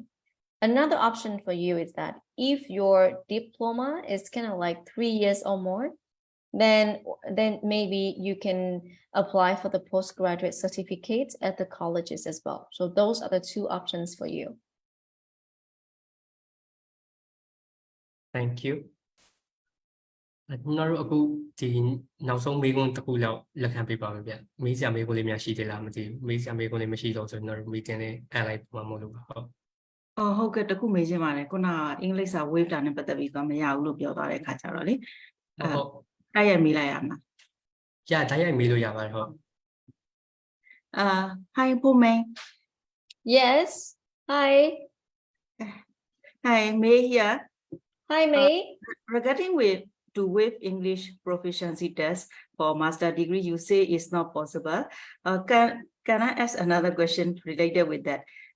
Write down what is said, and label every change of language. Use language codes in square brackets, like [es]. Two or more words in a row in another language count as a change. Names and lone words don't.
[en] Another option for you is that if your diploma is kind of like 3 years or more, then maybe you can apply for the postgraduate certificates at the colleges as well. So those are the two options for you. Thank you. [my] ကျွန်တော်တို့အခုဒီနောက်ဆုံးမေးခွန်းတစ်ခုလောက်လက်ခံပေးပါမယ်ဗျ။မေးစရာမေးခွန်းလေးများရှိသေးလားမသိဘူး။မေးစရာမေးခွန်းလေးမရှိတော့ဆိုကျွန်တော်တို့ meeting လေးအန်လိုက်ပါမလို့ပါဟုတ်။ ဟုတ်ကဲ့တခုမေးချင်ပါတယ်ခုနအင်္ဂလိပ်စာ wave တာနဲ့ပတ်သက်ပြီးတော့မရဘူးလို့ပြောသွားတဲ့အခါကျတော့လေဟုတ်တိုက်ရိုက်မေးလိုက်ရမှာ။ တိုက်ရိုက်မေးလို့ရပါတယ်ဟုတ်။ [en] Hi Pumen. Yes. Hi. Hi May here. Hi May. Regarding to waive English proficiency test for master degree, you say it's not possible. Can I ask another question related with that?